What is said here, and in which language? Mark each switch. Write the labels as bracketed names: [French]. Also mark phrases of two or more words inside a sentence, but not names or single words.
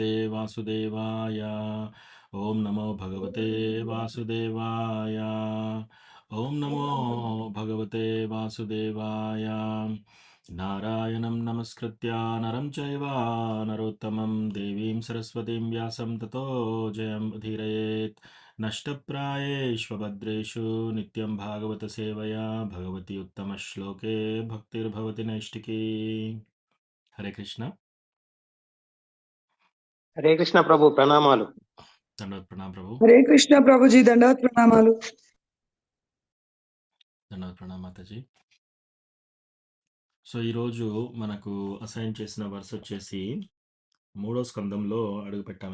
[Sanskrit] वासुदेवाय ॐ नमो भगवते वासुदेवाय ॐ नमो भगवते वासुदेवाय नारायणं नमस्कृत्य नरं चैव नरोत्तमं देवीं सरस्वतीं व्यासं ततो जयमुदीरयेत् नष्टप्रायेष्वभद्रेषु नित्यं भागवतसेवया भगवति उत्तमश्लोके भक्तिर्भवति नैष्टिकी। हरे कृष्ण। హరే కృష్ణ [Telugu] ప్రభు. ప్రణామాలు. దండవత్ ప్రణామ్ ప్రభు। [Sanskrit] హరే కృష్ణ [Telugu] ప్రభుజీ, దండవత్ ప్రణామాలు. దండవత్ ప్రణామ్ మాతాజీ। సో ఈరోజు మనకు అసైన్ చేసిన వర్స్ వచ్చేసి మూడో స్కందంలో అడుగు పెట్టాము.